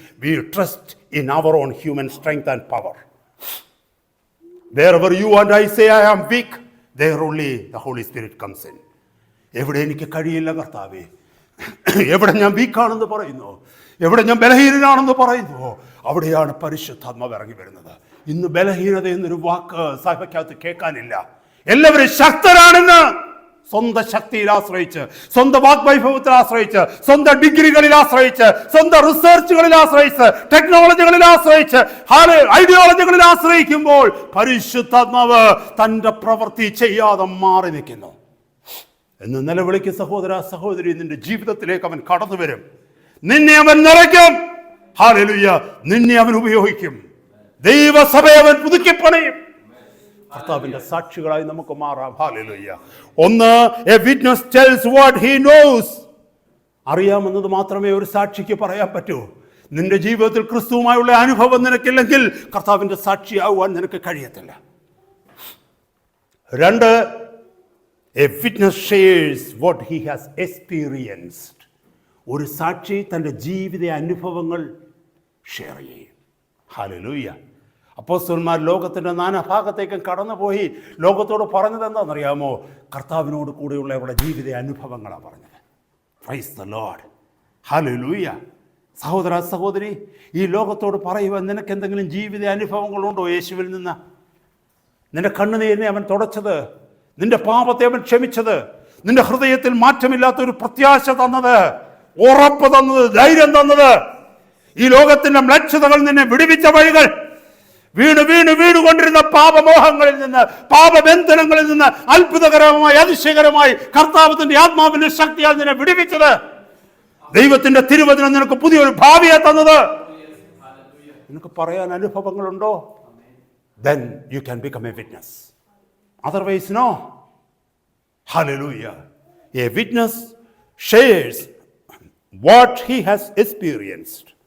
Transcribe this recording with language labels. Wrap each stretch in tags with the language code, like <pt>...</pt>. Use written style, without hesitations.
<en>We trust in our own human strength and power. Wherever you and I say I am weak, there only the Holy Spirit comes in.</en> <ml>എവിടെ എനിക്ക് കഴിയില്ല കർത്താവേ, എവിടെ ഞാൻ വീക്കാണെന്ന് പറയുന്നു, എവിടെ ഞാൻ ബലഹീനനാണെന്ന് പറയുന്നു, അവിടെയാണ് പരിശുദ്ധാത്മാവ് ഇറങ്ങി വരുന്നത്. ഇന്ന് ബലഹീനത എന്നൊരു വാക്ക് സഭയ്ക്കകത്ത് കേൾക്കാനില്ല. എല്ലാവരും ശക്തരാണെന്ന് സ്വന്തം ശക്തിയിൽ ആശ്രയിച്ച്, സ്വന്തം വാഗ്വൈഭവത്തിൽ ആശ്രയിച്ച്, സ്വന്തം ഡിഗ്രികളിൽ ആശ്രയിച്ച്, സ്വന്തം റിസർച്ചുകളിൽ ആശ്രയിച്ച്, ടെക്നോളജികളിൽ ആശ്രയിച്ച്, ഐഡിയോളജികളിൽ ആശ്രയിക്കുമ്പോൾ പരിശുദ്ധാത്മാവ് തന്റെ പ്രവൃത്തി ചെയ്യാതെ മാറി നിൽക്കുന്നു. എന്ന് നിലവിളിക്ക് സഹോദര സഹോദരി, നിന്റെ ജീവിതത്തിലേക്ക് അവൻ കടന്നു വരും. നിന്നെ അവൻ നിറയ്ക്കും. ഹല്ലേലൂയ. നിന്നെ അവൻ ഉപയോഗിക്കും. ദൈവസഭയെ അവൻ പുതുക്കിപ്പണിയും. കർത്താവിന്റെ സാക്ഷികളായി നമുക്ക് മാറാം. ഹല്ലേലൂയ. ഒന്ന്,</ml> <en>a witness tells what he knows.</en> <ml>അറിയാമെന്നത് മാത്രമേ ഒരു സാക്ഷിക്ക് പറയാൻ പറ്റൂ. നിന്റെ ജീവിതത്തിൽ ക്രിസ്തുവുമായുള്ള അനുഭവം നിനക്കില്ലെങ്കിൽ കർത്താവിന്റെ സാക്ഷിയാവാൻ നിനക്ക് കഴിയത്തില്ല. രണ്ട്,</ml> <en>a witness shares what he has experienced.</en> <ml>ഒരു സാക്ഷി തൻ്റെ ജീവിത അനുഭവങ്ങൾ ഷെയർ ചെയ്യും. ഹല്ലേലൂയ. അപ്പോസ്തലന്മാർ ലോകത്തിൻ്റെ നാനാഭാഗത്തേക്കും കടന്നുപോയി ലോകത്തോട് പറഞ്ഞത് എന്താണെന്നറിയാമോ? കർത്താവിനോട് കൂടെയുള്ള അവരുടെ ജീവിത അനുഭവങ്ങളാണ് പറഞ്ഞത്.</ml> <en>Praise the Lord.</en> <ml>ഹല്ലേലൂയ. സഹോദര സഹോദരി, ഈ ലോകത്തോട് പറയുവാൻ നിനക്ക് എന്തെങ്കിലും ജീവിത അനുഭവങ്ങളുണ്ടോ? യേശുവിൽ നിന്ന് നിന്റെ കണ്ണുനീരിനെ അവൻ തുടച്ചത്, നിന്റെ പാപത്തെ അവൻ ക്ഷമിച്ചത്, നിന്റെ ഹൃദയത്തിൽ മാറ്റമില്ലാത്തൊരു പ്രത്യാശ തന്നത്, ഉറപ്പ് തന്നത്, ധൈര്യം തന്നത്, ഈ ലോകത്തിന്റെ മ്ലേച്ഛതകൾ നിന്നെ വിടുവിച്ച വഴികൾ, വീണുകൊണ്ടിരുന്ന പാപമോഹങ്ങളിൽ നിന്ന്, പാപബന്ധനങ്ങളിൽ നിന്ന് അത്ഭുതകരമായി അതിശയകരമായി കർത്താവ് തന്റെ ആത്മാവിന്റെ ശക്തിയാൽ നിന്നെ വിടുവിച്ചത്, ദൈവത്തിന്റെ തിരുവചനം നിനക്ക് പുതിയൊരു ഭാവിയെ തന്നത്, നിനക്ക് പറയാൻ അനുഭവങ്ങളുണ്ടോ?</ml> <en>Then you can become a witness. Otherwise, no. Hallelujah. A witness shares what he has experienced.</en>